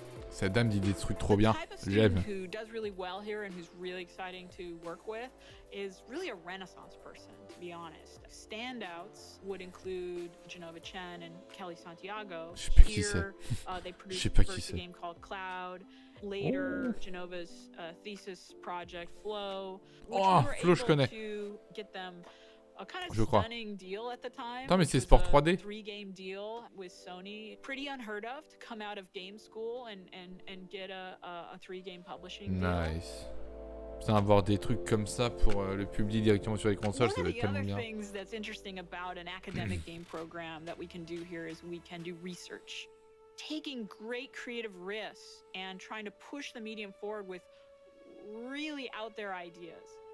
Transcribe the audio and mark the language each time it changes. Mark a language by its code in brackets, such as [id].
[fr] Cette dame dit des trucs trop bien, j'aime. [en] Who does really well here and who's really exciting to work with is really a renaissance person, to be honest. Standouts would include Genova Chen and Kelly Santiago. [fr] Je sais pas qui c'est. [en] They produced first a game called Cloud. Later, Genova's thesis project Flow. [fr] Oh, Flow, je connais. [en] To get them a kind of [fr] je crois. [en] stunning deal at the time. [fr] Attends, mais c'est Sport 3D. [en] 3-game deal with Sony. Pretty unheard of to come out of game school and get a 3-game publishing deal. Nice. [fr] Putain, avoir des trucs comme ça pour le publier directement sur les consoles, ça va être tellement bien. [en] One of the other things that's interesting about an academic game program that we can do here is we can do research. Taking great creative risks and trying to push the medium forward with really out there ideas.